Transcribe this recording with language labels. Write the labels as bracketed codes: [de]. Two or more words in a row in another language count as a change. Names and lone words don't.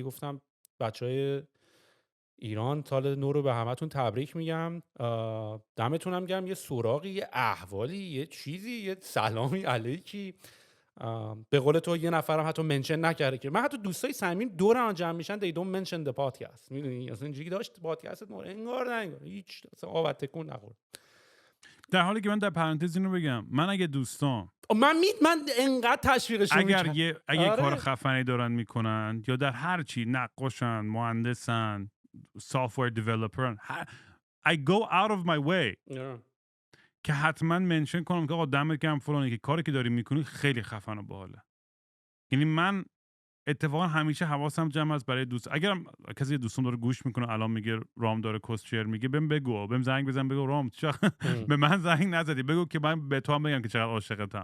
[fa] گفتم بچهای ایران سال نو رو به همتون تبریک میگم، دمتونم گرم. یه سراغی، یه احوالی، یه چیزی، یه سلامی علیکی. به قول تو یه نفرم حتی منشن نکرده که من حتی دوستای صمیمیم دورم جمع میشن [en] they don't mention the podcast. [fa] میدونی اصلا اینجوری داشت پادکستت مورد انگار نه انگار هیچ اصلا آب تکون نخورد. در حالی که من در پرانتز اینو بگم، من اگه دوستان من انقدر تشویقشون اگر می‌کردم. اگه کار آره. خفنی دارن میکنن یا در هر چی، نقاشن، مهندسن، [en] software developer، I go out of my way [fa] که حتما منشن کنم که آقا دمت گرم فلانی که کاری که داری میکنی خیلی خفن و باحاله. یعنی من اتفاقا همیشه حواسم جمع است برای دوست. اگرم کسی دوستم داره گوش میکنه الان میگه رام داره کوسچر میگه، بهم بگو، بهم زنگ بزن بگو رام به من زنگ نزدی، بگو که من به تو هم بگم که چقدر عاشقتم.